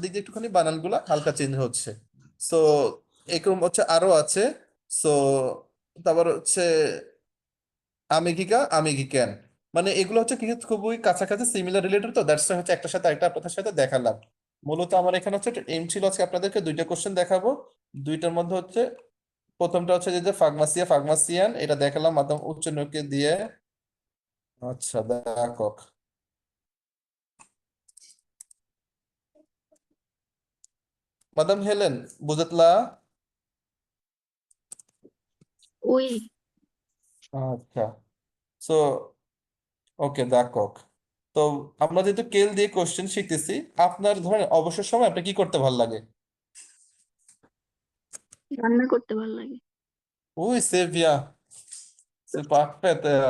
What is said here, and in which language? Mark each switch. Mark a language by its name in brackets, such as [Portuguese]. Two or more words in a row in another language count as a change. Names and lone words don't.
[Bangla] দিকে একটুখানি বানানগুলা হালকা চেঞ্জ হচ্ছে সো এরকম হচ্ছে আরো আছে সো তারপর হচ্ছে আমেরিকা আমেরিকান মানে এগুলো হচ্ছে কিছু খুবই কাছাকাছি সিমিলার রিলেটেড তো দ্যাটস হচ্ছে একটার সাথে একটা আপনাদের সাথে দেখালাম মূলত আমার এখানে হচ্ছে এম ছিল আজকে আপনাদেরকে দুইটা কোশ্চেন দেখাবো দুইটার মধ্যে হচ্ছে প্রথমটা হচ্ছে যে ফার্মাসিয়া ফার্মাসিয়ান এটা দেখালাম মাধ্যম উচ্চ নৌকে দিয়ে আচ্ছা d'accord. [French] Madame Helen, vous êtes là? Oui, [Bangla] আচ্ছা সো ওকে d'accord. তো আমরা যেহেতু কেল দিয়ে কোশ্চেন শিখতেছি, আপনার ধরেন অবসর সময় আপনার কি করতে ভালো লাগে? রান্না করতে ভালো লাগে। [French] Oui, c'est bien, c'est parfait.